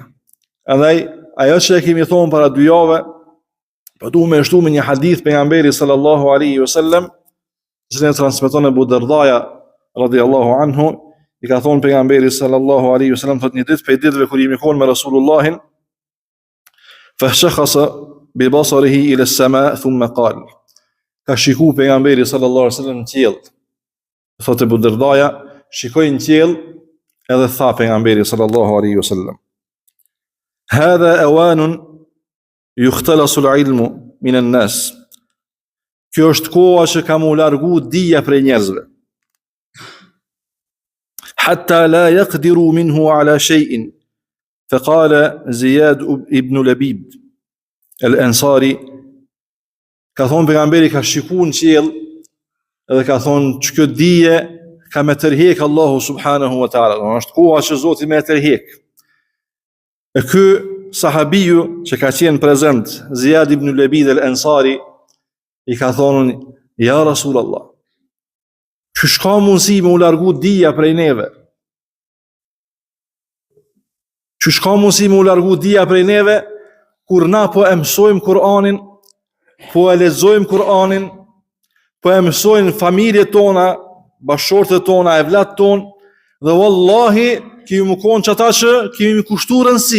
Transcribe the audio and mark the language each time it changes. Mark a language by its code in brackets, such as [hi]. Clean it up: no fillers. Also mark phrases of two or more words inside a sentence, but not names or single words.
[sq] Edhe ajo që e kemi thonë para 2 javë, po du me shtu me një hadith pejgamberi [ar] صلى الله عليه وسلم, [sq] që ne transmeton Abu Dardaja [ar] رضي الله عنه, [sq] i ka thonë pejgamberi [ar] صلى الله عليه وسلم, [sq] thot një ditë për ditëve kur jemi konë me Rasulullahin, [ar] فشخص ببصره إلى السماء ثم قال, [sq] ka shiku pejgamberi [ar] صلى الله عليه وسلم [sq] në qiell. Thot Abu Dardaja, shikoi në qiell edhe tha pejgamberi [ar] صلى الله عليه وسلم, هذا أوان يختلس العلم من الناس. [sq] Kjo është koha që ka mu largu dija prej njerëzve. [ar] حتى لا يقدر منه على شيء. [sq] Faqala Ziyad ibn Labid al-Ansari, ka thonë pejgamberi ka shikuar në qiell edhe ka thonë që kjo dije ka me tërhek Allahu [ar] سبحانه وتعالى. [sq] Është koha që Zoti me tërhek. E ky sahabiju që ka qenë prezent, Ziyad ibn Labid al-Ansari, i ka thonë, ja Rasulallah, që shka mundësi me u largu dija prej neve? Që shka mundësi me u largu dija prej neve, kur na po e mësojmë Kur'anin, po e lexojmë Kur'anin, po e mësojnë familjet tona, bashortet tona, evlat ton, dhe wallahi, kemi më konë që ata që kemi më kushtu rëndësi.